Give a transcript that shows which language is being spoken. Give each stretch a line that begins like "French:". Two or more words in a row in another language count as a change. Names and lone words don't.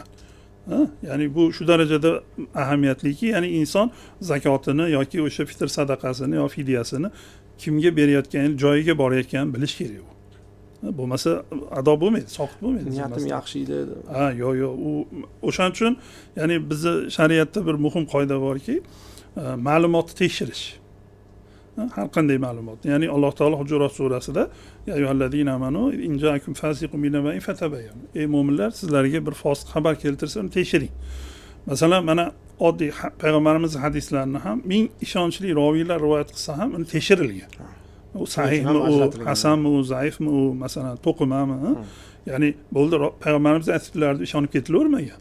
Uzbek: Ya'ni bu shu darajada ahamiyatliki, ya'ni inson zakotini yoki o'sha fitr sadaqasini yo fidyasini kimga berayotganini, joyiga borayotganini bilish kerak u. Bo'lmasa ado bo'lmaydi, soqit bo'lmaydi. Niyatim yaxshi edi. Yo'q, u o'shaning uchun, ya'ni bizning shariatda bir muhim qoida borki, ma'lumotni tekshirish. Har qanday ma'lumot. Ya'ni Alloh taolo Hujurat surasida
Arabic: يا أيها الذين آمنوا إن جاءكم فاسق بنبأ فتبينوا.
Uzbek: Ey mu'minlar, sizlarga bir fosiq xabar keltirsa, uni tekshiring. Masalan, mana oddiy payg'ambarimiz hadislarini ham ming ishonchli roviylar rivoyat qilsa ham uni tekshirilgan. U sahihmi, u hasanmi, u zaifmi, u masalan to'qimami? Ya'ni bo'ldi, payg'ambarimiz aytibdilar deb ishonib ketilavermagan.